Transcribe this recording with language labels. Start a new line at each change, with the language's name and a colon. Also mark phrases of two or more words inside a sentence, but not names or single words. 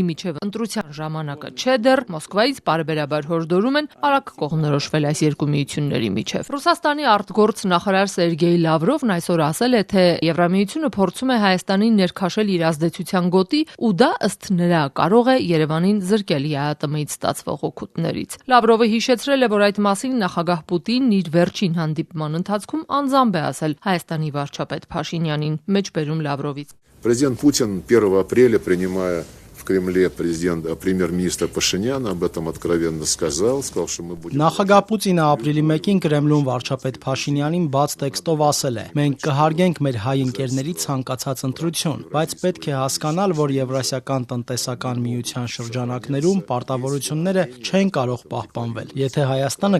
Armenian: միջև ընտրության ժամանակը չէ դեռ, Մոսկվայից բարբերաբար հորդորում են արագ կողմնորոշվել այս երկու միությունների միջև։ Ռուսաստանի արտգործ նախարար Սերգեյ Լավրովն այսօր ասել է, թե Եվրամիությունը փորձում է Հայաստանին ներքաշել իր ազդեցության գոտի ու դա ըստ նրա կարող է Երևանին զրկել ԵԱՏՄ-ից ստացվող օգուտներից։ Լավրովը հիշեցրել է, որ այդ մասին նախագահ Պուտինն իր վերջին հանդիպման ընթացքում անձամբ է ասել Հայաստանի վարչապետ Փաշինյանին, մեջբերում Լավրովից։
Russian: Президент Путин 1 апреля, принимая в Кремле премьер-министра Пашиняна, об этом откровенно сказал, что мы будем...
Armenian: Նախագահ Պուտինը ապրիլի 1-ին Կրեմլում վարչապետ Փաշինյանին բաց տեքստով ասել է. «Մենք կհարգենք մեր հայ ընկերների ցանկացած ընտրություն, բայց պետք է հասկանալ, որ Եվրասիական տնտեսական միության շրջանակներում պարտավորությունները չեն կարող պահպանվել, եթե Հայաստանը